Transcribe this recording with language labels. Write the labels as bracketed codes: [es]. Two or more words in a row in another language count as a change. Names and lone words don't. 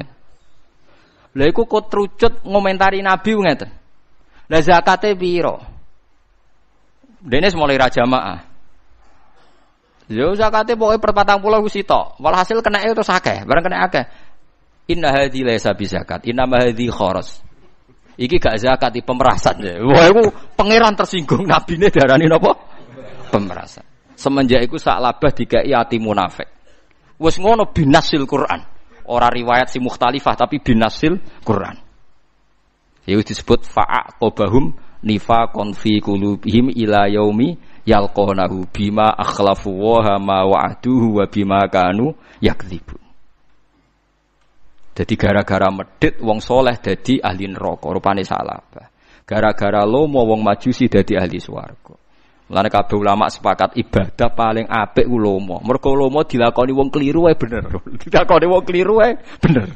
[jv] Lah iku kok trucut ngomentari Nabi ngeten. Lah zakate pira? Dene mulai ra jamaah. Yo zakate pokoke per 40 wis sitok. Walhasil kenake terus akeh, bareng kena akeh. [ar] إنّ هذه ليس بزكاة، إنّ ما هذه خراج. [jv] Iki gak zakat iki pemerasan. Wah iku pangeran tersinggung nabine darani napa? Pemerasan. Semenjak iku Sa'labah dikai ati munafik. Wis ngono binasil Quran. Ora riwayat si mukhtalifah tapi binasil Quran. Iku disebut [ar] فأعقبهم نفاقا في قلوبهم إلى يوم يلقونه بما أخلفوا وما وعدوه وبما كانوا يكذبون. [jv] Dadi gara-gara medhit wong saleh dadi ahli neraka rupane Sa'labah. Gara-gara lomo wong majusi dadi ahli swarga. Mulane kabeh ulama sepakat ibadah paling apik ku lomo. Mergo lomo dilakoni wong kliru wae bener. Dilakoni wong kliru wae bener.